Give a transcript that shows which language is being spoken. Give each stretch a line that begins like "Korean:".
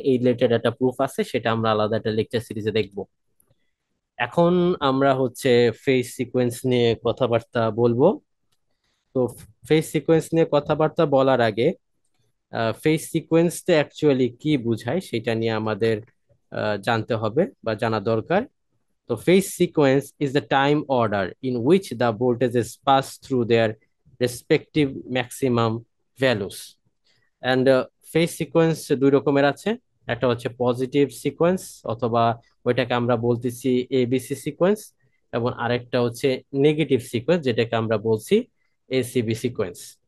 Bangla: এই রিলেটেড একটা প্রুফ আছে, সেটা আমরা আলাদা একটা লেকচার সিরিজে দেখবো। এখন আমরা হচ্ছে ফেজ সিকোয়েন্স নিয়ে কথাবার্তা বলবো। তো ফেজ সিকোয়েন্স নিয়ে কথাবার্তা বলার আগে ফেজ সিকোয়েন্সটা অ্যাকচুয়ালি কি বোঝায় সেটা নিয়ে আমাদের জানতে হবে বা জানা দরকার।
English: So phase sequence is the time order in which the voltages pass through their respective maximum values. And phase sequence
Bangla: দুই রকমের আছে, একটা হচ্ছে পজিটিভ সিকোয়েন্স অথবা ওইটাকে আমরা বলতেছি এবিসি সিকোয়েন্স, এবং আরেকটা হচ্ছে নেগেটিভ সিকোয়েন্স যেটাকে আমরা বলছি এসিবি সিকোয়েন্স।